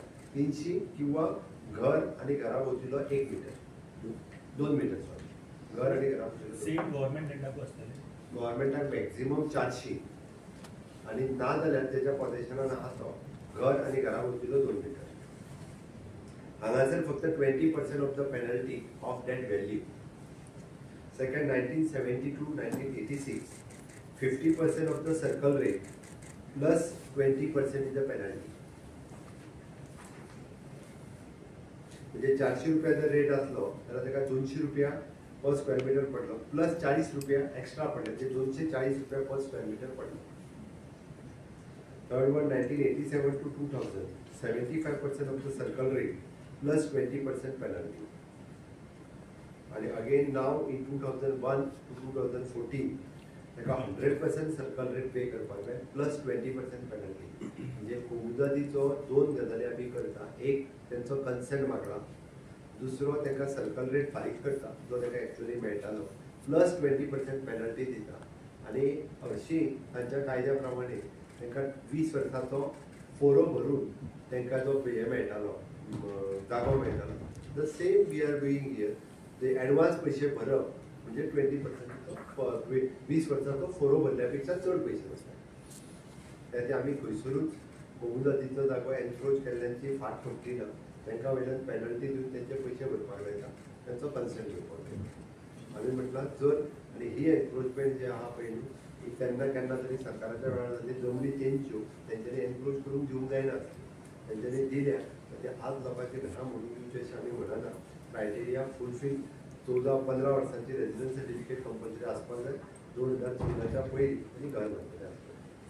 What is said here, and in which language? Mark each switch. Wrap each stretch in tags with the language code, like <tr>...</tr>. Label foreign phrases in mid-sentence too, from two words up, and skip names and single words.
<kok>300 किंवा घर आणि घराभोवतीलो 1 मीटर 2 मीटर सॉरी घर आणि घराभोवतीलो.</kok> <en>same government</en> <kok>लँडाक आसतले. गव्हर्नमेंटाक मॅक्झिमम 400 आणि ना जाल्यार तेच्या पोझिशनान आहा तो घर आणि घराभोवतीलो 2 मीटर. हांगासर फक्त</kok> <en>20% of the penalty of that value. second 1970 to 1986 50% of the circle rate plus 20% is the penalty.</en> <kok>म्हणजे 400 रुपया जर रेट असलो जाल्यार ताका 200 रुपया</kok> <en>per square meter</en> <kok>पडलो प्लस 40 रुपया एक्स्ट्रा पडले ते 240 रुपया</kok> <en>per square meter</en> <kok>पडलो.</kok> <en>third one 1987 to 2000 75% of the circle rate plus 20% penalty.</en> <kok>आणि</kok> <en>again now in 2001 to 2014</en> <kok>ताका 100%</kok> <en>circle rate pay</en> <kok>करपाक जाय</kok> <en>plus 20% penalty.</en> <kok>म्हणजे कोमुनिदादीचो 2 गजाली आमी करता. एक तेंचो कन्सेंट मागला. दुसरो ताका</kok> <en>circle rate</en> <kok>फारीक करता जो ताका एक्चुअली मेळटालो</kok> <en>plus 20% penalty</en> <kok>आणि हरशीं तांच्या कायद्या प्रमाणे तांकां 20 वर्सांचो फोरो भरून तांकां जो हे मेळटालो जागो मेळटालो द</kok> <en>same we are doing here</en> <kok>ते एडवान्स पयशे भरप म्हणजे 20% 20 वर्सांचो फोरो भरल्या पेक्षा चड पयशे वतात त्यात आमी खंयसरूच बहुमुदतीचो जागो एनक्रोच केल्ल्यांची फाट फुटली ना तांकां वयल्यान पेनल्टी दिवन तेंचे पयशे भरपाक लायता तांचो कन्सेंट घेवपाक लायता आमी म्हटलां जर आनी ही एनक्रोचमेंट जे आहा पळय न्ही ही केन्ना केन्ना तरी सरकाराच्या वेळार जाल्ली जमनी तेंच्यो तेंच्यांनी एनक्रोच करून दिवंक जायना तेंच्यांनी दिल्या ते आज लोकांचे घरां म्हणून दिवचे अशें आमी म्हणना</kok> <en>criteria fulfil</en> <kok>14-15 वर्सांची</kok> <en>residence certificate compulsory</en> <kok>आसपाक जाय 2014च्या पयलीं आनी घर बांदलेले आसपाक</kok>